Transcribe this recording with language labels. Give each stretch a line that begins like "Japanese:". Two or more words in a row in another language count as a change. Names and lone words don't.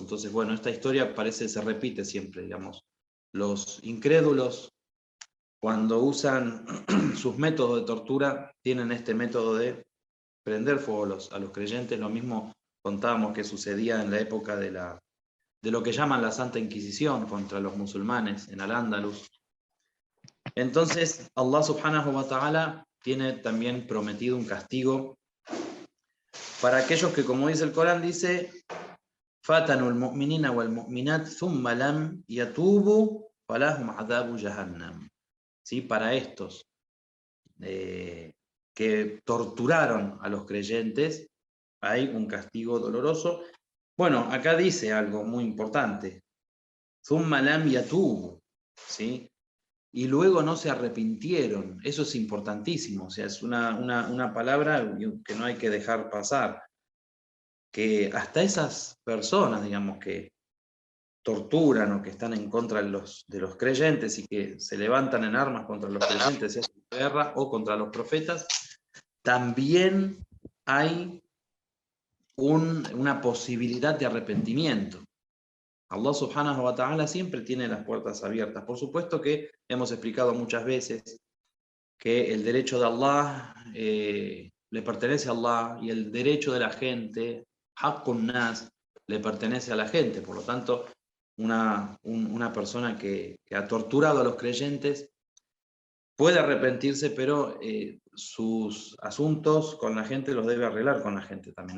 Spanish: Entonces, bueno, esta historia parece se repite siempre, digamos. Los incrédulos, cuando usan sus métodos de tortura, tienen este método de prender fuego a los creyentes. Lo mismo contábamos que sucedía en la época de lo que llaman la Santa Inquisición contra los musulmanes en Al-Ándalus. Entonces,
Arabic: الله سبحانه وتعالى
Spanish: tiene también prometido un castigo para aquellos que, como dice el Corán, dice
Arabic: فتنوا المؤمنين والمؤمنات ثم لم يتوبوا فلهم عذاب جهنم.
Spanish: ¿Sí? Para estos que torturaron a los creyentes, hay un castigo doloroso. Bueno, acá dice algo muy importante.
Arabic: ثم لم يتوبوا,
Spanish: ¿sí? Y luego no se arrepintieron. Eso es importantísimo. O sea, es una palabra que no hay que dejar pasar. Que hasta esas personas, digamos, que torturan o que están en contra de los creyentes y que se levantan en armas contra los creyentes, sea guerra o contra los profetas, también hay una posibilidad de arrepentimiento.
Arabic: الله سبحانه وتعالى
Spanish: siempre tiene las puertas abiertas. Por supuesto que hemos explicado muchas veces que el derecho de Allah le pertenece a Allah, y el derecho de la gente,
Arabic: حق الناس,
Spanish: le pertenece a la gente. Por lo tanto, una persona que ha torturado a los creyentes puede arrepentirse, pero sus asuntos con la gente los debe arreglar con la gente también.